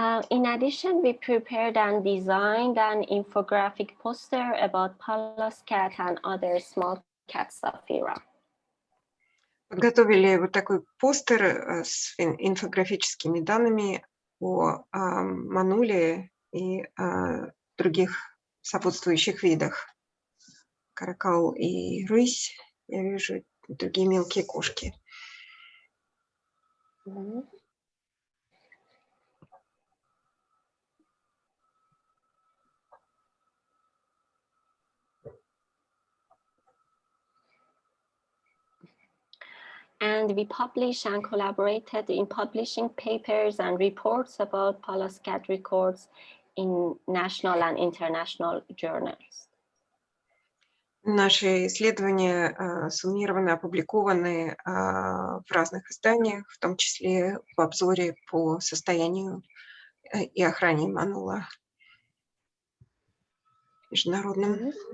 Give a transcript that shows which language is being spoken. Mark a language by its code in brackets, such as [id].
[en] In addition, we prepared and designed an infographic poster about Pallas cat and other small cats of Iran. [ru] Подготовили вот такой постер с инфографическими данными о мануле и других сопутствующих видах. Каракал и рысь, я вижу, другие мелкие кошки. [en] And we published and collaborated in publishing papers and reports about Pallas cat records in national and international journals. [ru] Наши исследования суммированы, опубликованы в разных изданиях, в том числе в обзоре по состоянию и охране манула международном.